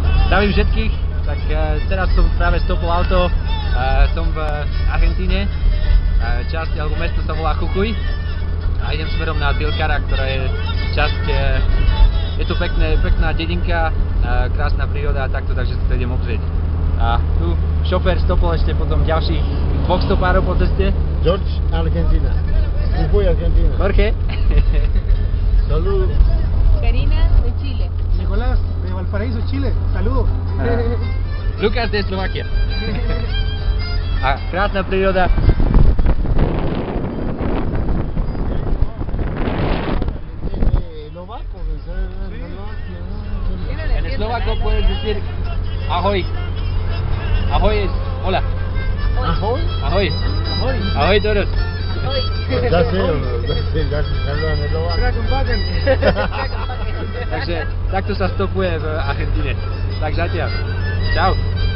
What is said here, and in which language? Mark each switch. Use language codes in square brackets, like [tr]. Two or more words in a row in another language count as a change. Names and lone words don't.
[sk] Zdravím všetkých, tak teraz som práve stopol auto, som v Argentíne, časť alebo mesto sa volá Jujuy a idem smerom na Tilcara, ktorá je časť, je to pekná dedinka, krásna príroda a takto, takže sa to idem obzrieť. A tu šofér stopol ešte potom ďalších 2 stopárov po ceste. [es] George, Argentina. Jujuy, Argentina. Jorge. Salud. Karina de Chile. Nicolás de Valparaíso, Chile. Saludos. [sk] Lucas de Slovakia. A krásna príroda. [es] En eslovaco puedes decir ahoy. Ahoy es hola. ¿Ahoy? Ahoy. Ahoy. Ahoy todos. Hoy. Ya sé, ya se saludan en eslovaco. [sk] Takže takto sa stopuje v Argentíne. Tak zatiaľ. Čau.